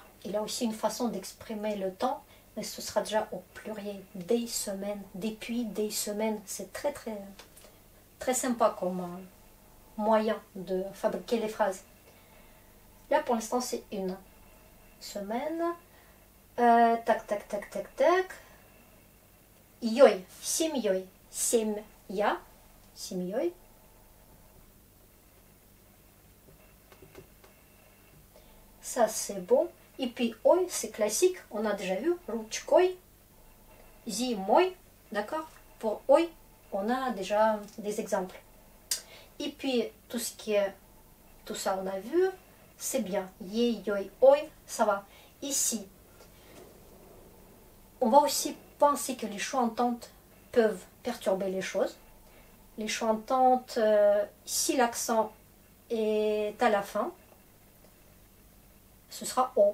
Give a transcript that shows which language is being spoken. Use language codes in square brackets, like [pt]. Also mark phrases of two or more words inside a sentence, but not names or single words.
[fr] Il a aussi une façon d'exprimer le temps, mais ce sera déjà au pluriel. Des semaines, depuis des semaines. C'est très très très sympa comme moyen de fabriquer les phrases. Là pour l'instant c'est une semaine. Tac tac tac tac tac. [ru] Йой, семьей, семья, семьей. [fr] Ça c'est bon. Et puis ой, c'est classique, on a déjà vu. [ru] Ручкой, зимой, [fr] d'accord. Pour ой, on a déjà des exemples. Et puis tout ce qui est, tout ça on a vu, c'est bien. [ru] Ей, йой, ой, [fr] ça va. Ici, on va aussi penser que les choix-ententes peuvent perturber les choses. Les choix-ententes, si l'accent est à la fin, ce sera O.